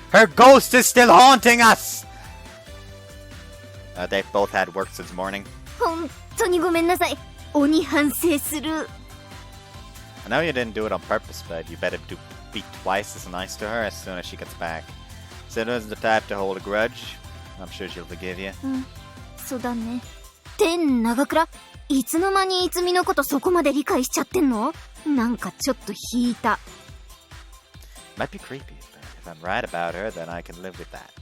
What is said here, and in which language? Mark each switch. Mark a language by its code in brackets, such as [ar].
[en] Her ghost is still haunting us! They've both had work since morning. [ja] 本当にごめんなさい。鬼反省する。 [en] I know you didn't do it on purpose, but you better be twice as nice to her as soon as she gets back. Sino isn't the type to hold a grudge. I'm sure she'll forgive you. [ja] そうだね。天長倉、いつの間にいつみのことそこまで理解しちゃってんの？なんかちょっと引いた。 [en] Might be creepy, but if I'm right about her, then I can live with that.